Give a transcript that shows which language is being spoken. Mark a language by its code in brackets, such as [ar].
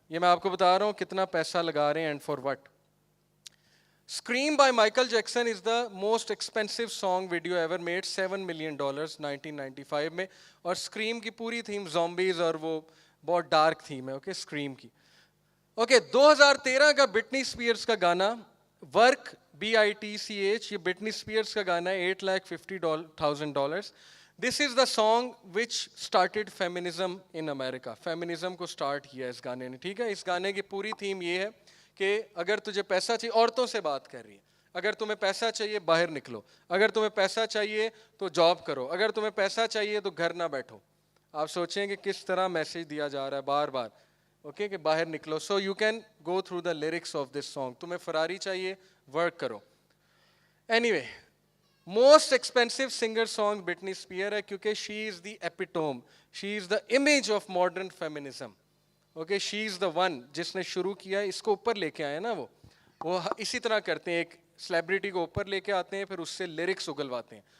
[ur] یہ میں آپ کو بتا رہا ہوں کتنا پیسہ لگا رہے ہیں [en] And for what. Scream by Michael Jackson is the most expensive song video ever made, $7 million 1995 میں. [ur] اور اسکریم کی پوری تھیم زومبیز اور وہ بہت ڈارک تھیم ہے, اوکے, اسکریم کی. اوکے, 2013 کا بٹنی اسپیئرس کا گانا ورک, BITCH, یہ بٹنی اسپیئرس کا گانا ہے, $850,000. [en] This is the song which started feminism in America. [ur] Feminism کو اسٹارٹ کیا اس گانے نے, ٹھیک ہے. اس گانے کی پوری تھیم یہ ہے کہ اگر تجھے پیسہ چاہیے, عورتوں سے بات کر رہی ہے, اگر تمہیں پیسہ چاہیے باہر نکلو, اگر تمہیں پیسہ چاہیے تو جاب کرو, اگر تمہیں پیسہ چاہیے تو گھر نہ بیٹھو. آپ سوچیں کہ کس طرح میسج دیا جا رہا ہے بار بار, اوکے, کہ باہر نکلو. [en] So you can go through the lyrics of this song. [ur] تمہیں فراری چاہیے, ورک کرو. [en] anyway, most expensive singer song Britney Spears [ur] ہے, کیونکہ [en] She is the epitome, she is the image of modern feminism. [ur] Okay, [en] she is the one [ur] جس نے شروع کیا, اس کو اوپر لے کے آئے نا. وہ اسی طرح کرتے ہیں, ایک سیلیبریٹی کو اوپر لے کے آتے ہیں, پھر اس سے لیرکس اگلواتے ہیں.